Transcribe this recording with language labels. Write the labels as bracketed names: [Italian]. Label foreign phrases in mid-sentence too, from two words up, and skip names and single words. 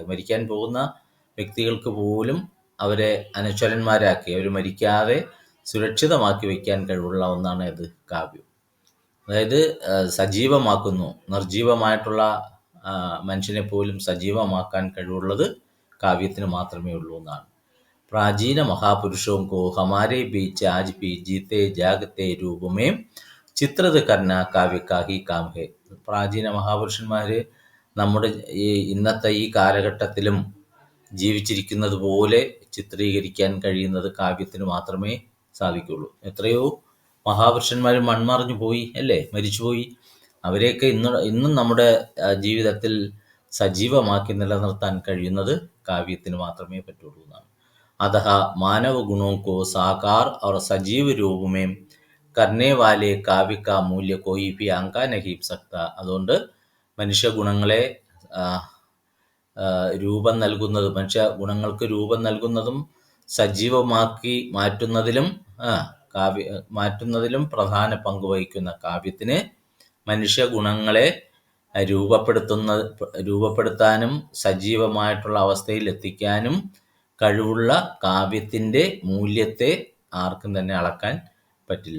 [Malayalam] മരിക്കാൻ പോകുന്ന വ്യക്തികൾക്ക് പോലും അവരെ അനശ്വരന്മാരാക്കി, അവർ മരിക്കാതെ സുരക്ഷിതമാക്കി വയ്ക്കാൻ കഴിവുള്ള ഒന്നാണ് ഇത് കാവ്യം. അതായത് സജീവമാക്കുന്നു, നിർജീവമായിട്ടുള്ള മനുഷ്യനെ പോലും സജീവമാക്കാൻ കഴിവുള്ളത് കാവ്യത്തിന് മാത്രമേ ഉള്ളൂ എന്നാണ്. [Hindi] प्राचीन महापुरुषों को हमारे बीच आज भी जीते जागते रूप में चित्रित करना काव्य का ही काम है. [Malayalam] പ്രാചീന മഹാപുരുഷന്മാർ നമ്മുടെ ഇന്നത്തെ ഈ കാലഘട്ടത്തിലും ജീവിച്ചിരിക്കുന്നത് പോലെ ചിത്രീകരിക്കാൻ കഴിയുന്നത് കാവ്യത്തിന് മാത്രമേ സാധിക്കുള്ളൂ. എത്രയോ മഹാപുരുഷന്മാർ മൺമറഞ്ഞു പോയി, അല്ലേ, മരിച്ചുപോയി. അവരെയൊക്കെ ഇന്നും നമ്മുടെ ജീവിതത്തിൽ സജീവമാക്കി നിലനിർത്താൻ കഴിയുന്നത് കാവ്യത്തിന് മാത്രമേ പറ്റുള്ളൂ എന്നാണ്. [Hindi] अतः मानव गुणों को साकार और सजीव रूप में करने वाले काव्य का मूल्य कोई भी आंका नहीं सकता. [Malayalam] അതുകൊണ്ട് മനുഷ്യഗുണങ്ങളെ മനുഷ്യഗുണങ്ങൾക്ക് രൂപം നൽകുന്നതും സജീവമാക്കി മാറ്റുന്നതിലും പ്രധാന പങ്ക് വഹിക്കുന്ന കാവ്യത്തിന് മനുഷ്യഗുണങ്ങളെ രൂപപ്പെടുത്താനും സജീവമായിട്ടുള്ള അവസ്ഥയിൽ എത്തിക്കാനും കഴിവുള്ള കാവ്യത്തിൻ്റെ മൂല്യത്തെ ആർക്കും തന്നെ അളക്കാൻ പറ്റില്ല.